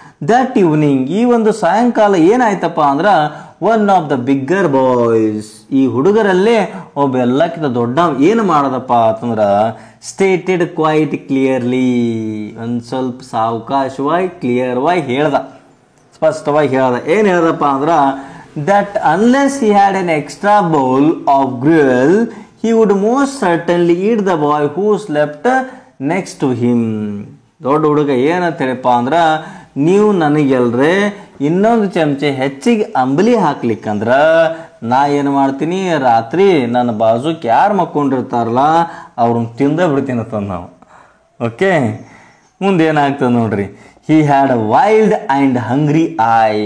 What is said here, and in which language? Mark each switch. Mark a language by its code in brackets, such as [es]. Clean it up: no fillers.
[en] that evening, [kn] ಈ ಒಂದು ಸಾಯಂಕಾಲ ಏನಾಯ್ತಪ್ಪ ಅಂದ್ರೆ [en] one of the bigger boys, [kn] ಈ ಹುಡುಗರಲ್ಲೇ ಒಬ್ಬ ಎಲ್ಲಕ್ಕಿಂತ ದೊಡ್ಡ ಏನು ಮಾಡೋದಪ್ಪ ಅಂತಂದ್ರೆ [en] Stated quite clearly. [kn] ಒಂದು ಸ್ವಲ್ಪ ಸಾವಕಾಶವಾಗಿ ಕ್ಲಿಯರ್ವಾಗಿ ಹೇಳ್ದ, ಸ್ಪಷ್ಟವಾಗಿ ಹೇಳ್ದ. ಏನು ಹೇಳ್ದಪ್ಪ ಅಂದ್ರೆ [en] that unless he had an extra bowl of gruel, he would most certainly eat the boy who slept next to him. [kn] ದೊಡ್ಡ ಹುಡುಗ ಏನಂತ ಹೇಳಿಪ್ಪ ಅಂದ್ರೆ, ನೀವು ನನಗೆಲ್ರೆ ಇನ್ನೊಂದು ಚಮಚೆ ಹೆಚ್ಚಿಗೆ ಅಂಬಲಿ ಹಾಕ್ಲಿಕ್ಕಂದ್ರೆ ನಾ ಏನು ಮಾಡ್ತೀನಿ, ರಾತ್ರಿ ನನ್ನ ಬಾಜುಕ್ಕೆ ಯಾರು ಮಕ್ಕೊಂಡಿರ್ತಾರಲ್ಲ ಅವ್ರನ್ನ ತಿಂದ ಬಿಡ್ತೀನಿ ಅಂತಂದು ನಾವು. ಓಕೆ, ಮುಂದೆ ಏನಾಗ್ತದೆ ನೋಡ್ರಿ. [en] He had a wild and hungry eye.